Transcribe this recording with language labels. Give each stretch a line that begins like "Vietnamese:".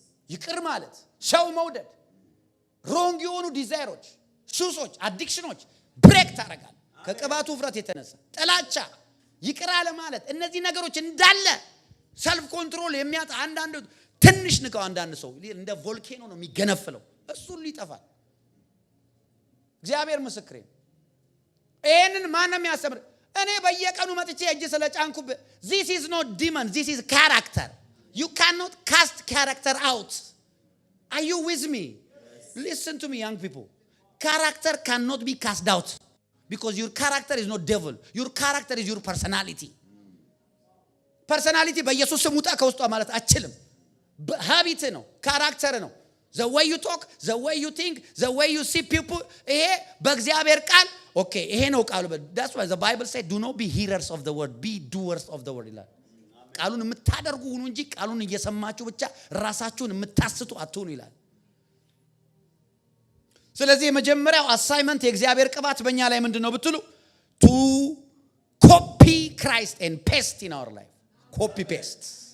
Amharic: ይቅር ማለት፣ ሰው መውደድ፣ ሮንግ የሆኑ ዲዛይሮች፣ ሱሶች፣ አዲክሽኖች ብሬክ ታደርጋል ከቅባቱ ውፍረት የተነሳ። ጥላቻ፣ ይቅር አለ ማለት፣ እነዚህ ነገሮች እንዳለ ሰልፍ ኮንትሮል የሚያጣ አንዳንድ ትንሽ ንቀው አንዳንድ ሰው እንደ ቮልኬኖ ነው የሚገነፍለው። እሱ ሁሉ ይጠፋል። እግዚአብሔር ምስክሬ። ይሄንን ማን ነው የሚያስተምር? እኔ በየቀኑ መጥቼ እጅ ስለጫንኩ
English: this is not demon, this is character. You cannot cast character out. Are you with me? Yes. Listen to me, young people. Character cannot be cast out because your character is not devil. Your character is your personality. Personality
Amharic: በኢየሱስ ስም ውጣ ከውስጧ ማለት አችልም። ሀቢት ነው፣ ካራክተር ነው።
English: the way you talk, the way you think, the way you see people.
Amharic: ይሄ በእግዚአብሔር ቃል ኦኬ ይሄ ነው ቃሉ።
English: that's why the Bible said do not be hearers of the word,
Amharic: be doers of the word ይላል። ቃሉን የምታደርጉ ሁኑ እንጂ ቃሉን እየሰማችሁ ብቻ ራሳችሁን የምታስቱ አትሁኑ ይላል። ስለዚህ የመጀመሪያው አሳይመንት የእግዚአብሔር ቅባት በእኛ ላይ ምንድነው ብትሉ
English: to copy Christ and paste in our life. copy paste.